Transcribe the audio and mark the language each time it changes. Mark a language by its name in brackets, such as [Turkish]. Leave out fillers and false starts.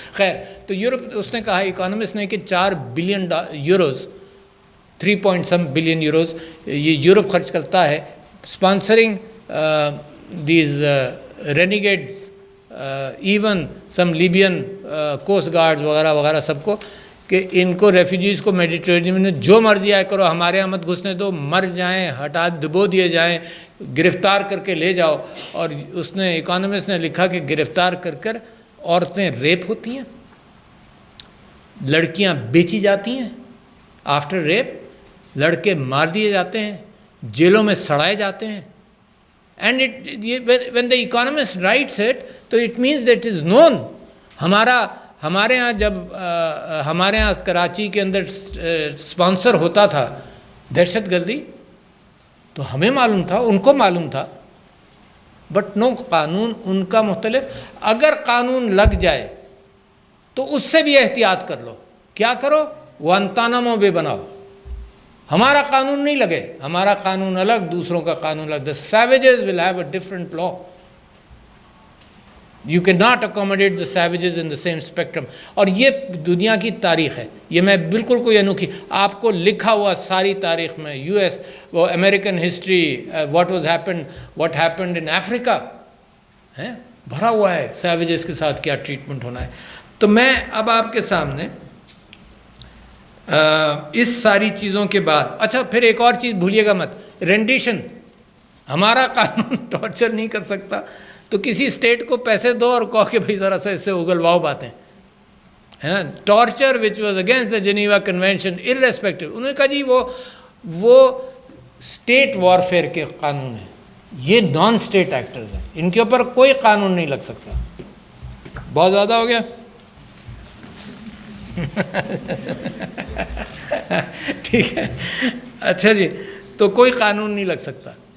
[Urdu] خیر تو یورپ، اس نے کہا اکانومسٹ نے کہ 4 بلین یوروز 3 بلین یوروز یہ یورپ خرچ کرتا ہے [English] sponsoring these renegades, even some Libyan coast guards [Urdu] وغیرہ وغیرہ سب کو، کہ ان کو ریفیوجیز کو میڈیٹرینین میں جو مرضی آئے کرو، ہمارے یہاں مت گھسنے دو، مر جائیں، ہٹا دبو دیے جائیں، گرفتار کر کے لے جاؤ. اور اس نے اکانومسٹ نے لکھا کہ گرفتار کر کر عورتیں ریپ ہوتی ہیں، لڑکیاں بیچی جاتی ہیں، آفٹر ریپ لڑکے مار دیے جاتے ہیں، جیلوں میں سڑائے جاتے ہیں. [English] And when the economist writes it تو it means that it is known. [Urdu] ہمارے ہاں جب ہمارے ہاں کراچی کے اندر اسپانسر ہوتا تھا دہشت گردی تو ہمیں معلوم تھا، ان کو معلوم تھا، بٹ نو، قانون ان کا مختلف. اگر قانون لگ جائے تو اس سے بھی احتیاط کر لو. کیا کرو؟ گوانتانامو بے بناؤ. ہمارا قانون نہیں لگے، ہمارا قانون الگ، دوسروں کا قانون الگ. [English] The savages will have a different law. You cannot accommodate the savages in the same spectrum. [Urdu] اور یہ دنیا کی تاریخ ہے، یہ میں بالکل کوئی انوکھی، آپ کو لکھا ہوا ساری تاریخ میں یو ایس، وہ American history, [English] what happened in Africa [Urdu] ہے بھرا ہوا ہے سیویجز کے ساتھ کیا ٹریٹمنٹ ہونا ہے. تو میں اب آپ کے سامنے اس ساری چیزوں کے بعد، اچھا پھر ایک اور چیز بھولیے گا مت، رینڈیشن. ہمارا قانون ٹارچر نہیں کر سکتا، تو کسی اسٹیٹ کو پیسے دو اور کہو کہ بھائی ذرا سا اس سے اگلواؤ باتیں، ہے نا. [English] Torture which was against the Geneva convention irrespective. [Urdu] انہوں نے کہا جی وہ اسٹیٹ وارفیئر کے قانون ہیں، یہ نان اسٹیٹ ایکٹرز ہیں، ان کے اوپر کوئی قانون نہیں لگ سکتا. بہت زیادہ ہو گیا. ٹھیک ہے، اچھا جی، تو کوئی قانون نہیں لگ سکتا.